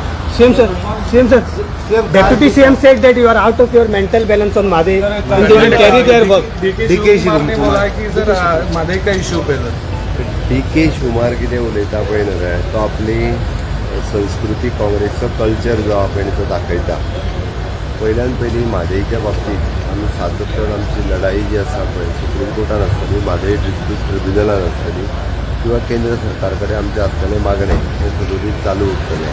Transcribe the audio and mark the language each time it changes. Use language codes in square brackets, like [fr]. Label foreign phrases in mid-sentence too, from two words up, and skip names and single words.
[en] CM sir, Deputy CM said that you are out of your mental balance on Madhe and they will carry their work. [hi] DK शिवकुमार ने बोला कि सर माधे का इश्यू पहले [kok] DK शिवकुमार कितें उलयता पळय न्हय तो आपली संस्कृती काँग्रेसचो कल्चर जो आपण तो दाखयता. पहिल्यान पयलीं म्हादईच्या बाबतीत आमी सातत्यान आमची लढाई जी आसा पळय सुप्रीम कोर्टान आसतली, म्हादई डिस्ट्रिक्ट ट्रिब्युनलान आसतली किंवा केंद्र सरकार कडेन आमचे आसतले मागणे हे सगळी चालू उरतले.